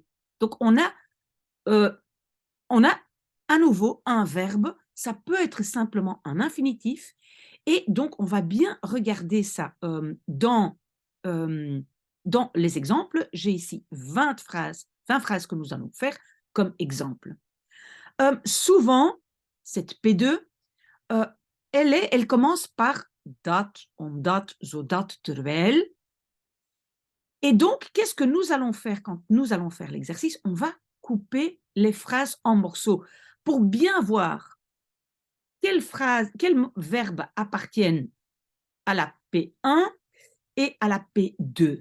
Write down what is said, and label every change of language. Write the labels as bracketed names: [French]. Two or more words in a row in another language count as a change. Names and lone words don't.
[French] Donc, euh, on a à nouveau un verbe, ça peut être simplement un infinitif, et donc on va bien regarder ça euh, dans les exemples. J'ai ici 20 phrases que nous allons faire comme exemple. Souvent, cette P2, euh, elle commence par [Dutch] dat, omdat, zodat, terwijl. [French] Et donc, qu'est-ce que nous allons faire quand nous allons faire l'exercice? On va couper les phrases en morceaux pour bien voir quels verbes appartiennent à la P1 et à la P2.